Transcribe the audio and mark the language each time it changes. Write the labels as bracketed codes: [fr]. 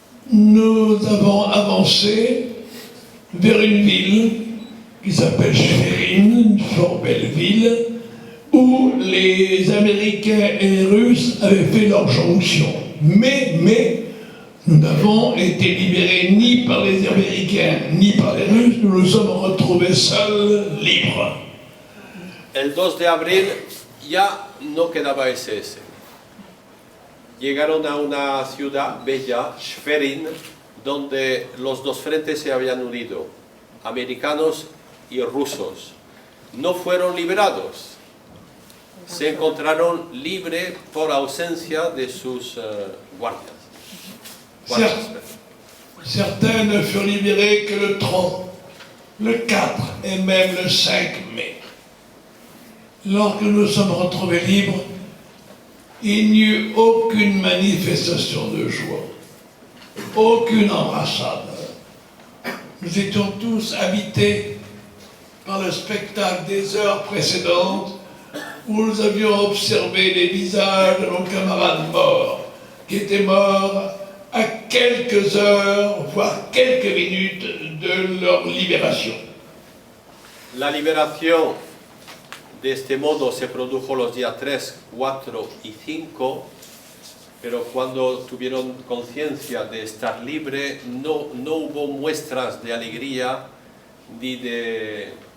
[fr] Nous avons avancé vers une ville qui s'appelle Schwerin, une fort belle ville, où les Américains et les Russes avaient fait leur jonction. Mais nous n'avons été libérés ni par les Américains ni par les Russes, nous nous sommes retrouvés seuls, libres. [es] El 2 de abril ya no quedaba SS. Llegaron a una ciudad bella, Schwerin, donde los dos frentes se habían unido, americanos y rusos. No fueron liberados. Se encontraron libres por ausencia de sus guardias. [fr] Certains ne furent libérés que le 3, le 4 et même le 5 mai. Lorsque nous nous sommes retrouvés libres, il n'y eut aucune manifestation de joie, aucune embrassade. Nous étions tous habités par le spectacle des heures précédentes où nous avions observé les visages de nos camarades morts, qui étaient morts à quelques heures, voire quelques minutes de leur libération. [es] La liberación de este modo se produjo los días 3, 4 y 5, pero cuando tuvieron conciencia de estar libre no hubo muestras de alegría ni de